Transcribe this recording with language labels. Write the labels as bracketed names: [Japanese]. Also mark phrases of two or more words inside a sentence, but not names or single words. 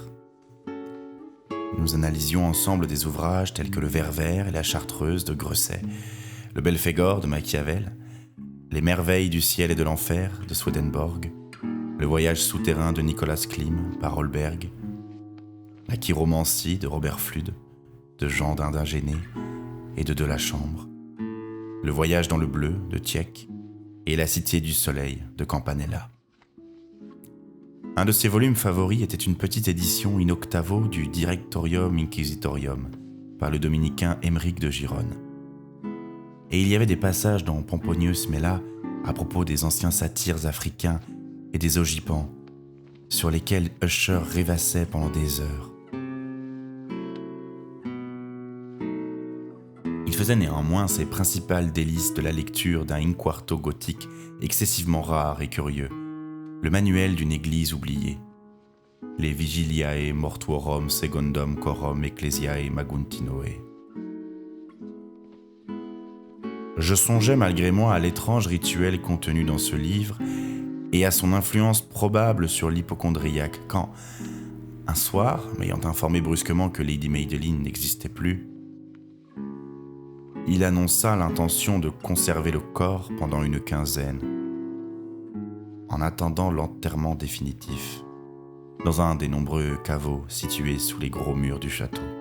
[French] Nous analysions ensemble des ouvrages tels que Le Ver vert et la Chartreuse de Grosset, Le Belphégor de Machiavel, Les merveilles du ciel et de l'enfer de Swedenborg, Le voyage souterrain de Nicolas Klim par Holberg, La chiromancie de Robert Fludd, de Jean d'Indigéné et de Delachambre, Le voyage dans le bleu de Tieck et La cité du soleil de Campanella. Un de ses volumes favoris était une petite édition in octavo du Directorium Inquisitorium par le dominicain Aymeric de Gironne. Et il y avait des passages dans Pomponius Mela à propos des anciens satyres africains et des ogipans, sur lesquels Usher rêvassait pendant des heures. Il faisait néanmoins ses principales délices de la lecture d'un in-quarto gothique excessivement rare et curieux, le manuel d'une église oubliée, les Vigiliae Mortuorum Secundum Coram Ecclesiae Maguntinoe. Je songeais malgré moi à l'étrange rituel contenu dans ce livre et à son influence probable sur l'hypocondriaque quand, un soir, m'ayant informé brusquement que Lady Madeline n'existait plus, il annonça l'intention de conserver le corps pendant une quinzaine, en attendant l'enterrement définitif, dans un des nombreux caveaux situés sous les gros murs du château.